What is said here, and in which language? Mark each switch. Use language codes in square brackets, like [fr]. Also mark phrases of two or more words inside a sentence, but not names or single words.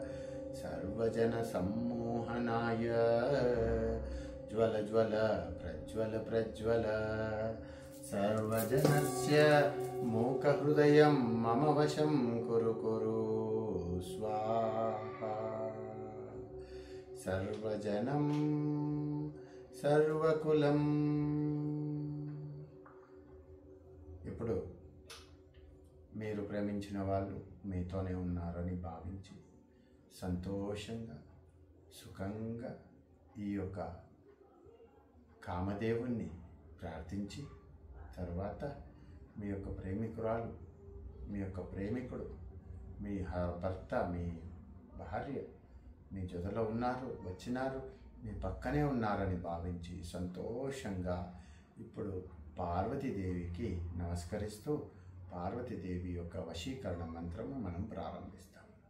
[sa] सर्वजनसम्मोहनाय ज्वल ज्वल प्रज्वल प्रज्वल सर्वजनस्य मूकहृदयं मम वशं कुरु कुरु स्वाहा सर्वजनं सर्वकुలం. [te] ఇప్పుడు మీరు ప్రేమించిన వాళ్ళు మీతోనే ఉన్నారని భావించి సంతోషంగా సుఖంగా ఈ యొక్క కామదేవుణ్ణి ప్రార్థించి తర్వాత మీ యొక్క ప్రేమికురాలు మీ యొక్క ప్రేమికుడు మీ భర్త మీ భార్య మీ జొదలో ఉన్నారు వచ్చినారు మీ పక్కనే ఉన్నారని భావించి సంతోషంగా ఇప్పుడు పార్వతీదేవికి నమస్కరిస్తూ పార్వతీదేవి యొక్క వశీకరణ మంత్రము మనం ప్రారంభిస్తాం.